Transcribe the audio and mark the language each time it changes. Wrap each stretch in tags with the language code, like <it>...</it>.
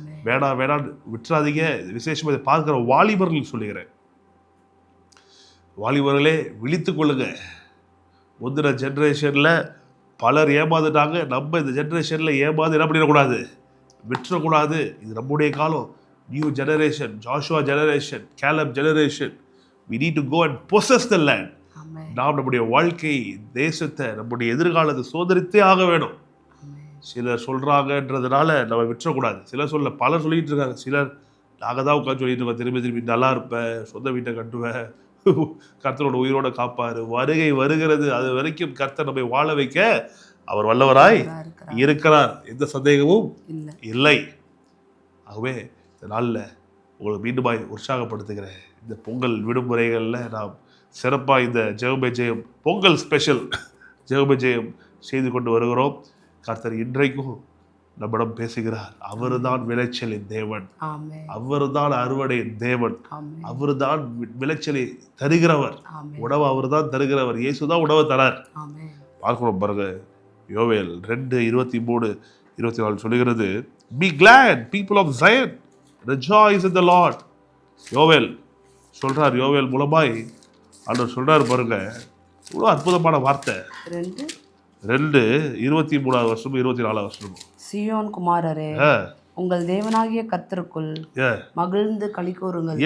<ta>வேணான்னு விட்டுறாதீங்க. விசேஷமாக இதை பார்க்குற வாலிபர்கள் சொல்லுகிறேன், வாலிபர்களே விழித்து கொள்ளுங்க. முந்தின ஜென்ரேஷனில் பலர் ஏமாந்துட்டாங்க. நம்ம இந்த ஜென்ரேஷனில் ஏமாந்து என்ன பண்ணிடக்கூடாது, விட்டுறக்கூடாது. இது நம்முடைய காலம். New generation, Joshua generation, கேலப் generation.</ta> <en>we need to go and possess the land.</en> <ta>நாம் நம்முடைய வாழ்க்கை, தேசத்தை, நம்முடைய எதிர்காலத்தை சோதரித்தே ஆக வேணும். சிலர் சொல்கிறாங்கன்றதுனால நம்ம விட்டுறக்கூடாது. பலர் சொல்லிகிட்டு இருக்காங்க. சிலர் நாங்கள் தான் உட்காந்து சொல்லிட்டு இருக்கோம், திரும்பி நல்லா இருப்பேன், சொந்த வீட்டை கட்டுவேன், கர்த்தரோட உயிரோட காப்பாரு, வருகை வருகிறது, அது வரைக்கும் கர்த்தர் நம்மை வாழ வைக்க அவர் வல்லவராய் இருக்கிறார். எந்த சந்தேகமும் இல்லை. ஆகவே இந்த நாளில் உங்களை மீண்டுமாய் உற்சாகப்படுத்துகிறேன். இந்த பொங்கல் விடுமுறைகளில் நாம் சிறப்பாக இந்த ஜெபமே ஜெயம் பொங்கல் ஸ்பெஷல் ஜெபமே ஜெயம் செய்து கொண்டு வருகிறோம். கர்த்தர் இன்றைக்கும் நம்மிடம் பேசுகிறார். அவர் தான் விளைச்சலின் தேவன், அவர் தான் அறுவடையின் தேவன், அவர் தான் விளைச்சலை தருகிறவர், உணவு அவர் தான் தருகிறவர். இயேசு தான் உணவை தரார். பார்க்கணும் பாருங்க, யோவேல் 2:23-24 சொல்லுகிறது,</ta> <en>be glad people of Zion, rejoice in the Lord.</en> <ta>யோவேல் சொல்றார், யோவேல் மூலமாய் ஆண்டவர் சொல்றாரு பாருங்க, இவ்வளோ அற்புதமான வார்த்தை. 2:23 வருஷமும் 24 வருஷமும் சீயோன் குமாரரே, உங்கள் தேவனாகிய கர்த்தருக்குள் மகிழ்ந்து களி கூறுங்கள்.</ta>